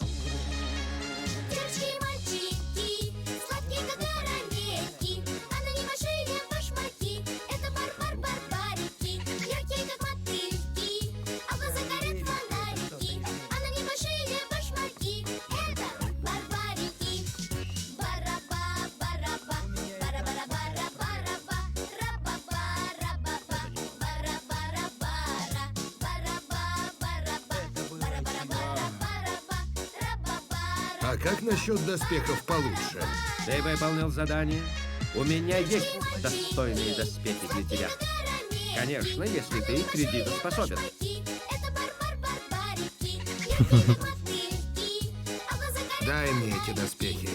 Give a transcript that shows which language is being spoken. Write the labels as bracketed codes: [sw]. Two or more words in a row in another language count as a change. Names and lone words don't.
[ru] Девочки и мальчики, сладкие как карамельки, а на них большие башмаки. Это барбарики, легкие как мотыльки, а глаза горят фонарики, а на них большие башмаки. Это барбарики. Бараба, бараба, бара-бара-бара-бара-ба, раба-ба-раба-ба, бара-бара-бара, бараба-бараба, бара-бара-бара-бара-ба, раба-бара. А как насчет доспехов получше? Ты выполнил задание. У меня есть достойные доспехи для тебя. Конечно, если ты кредитоспособен. Дай мне эти доспехи.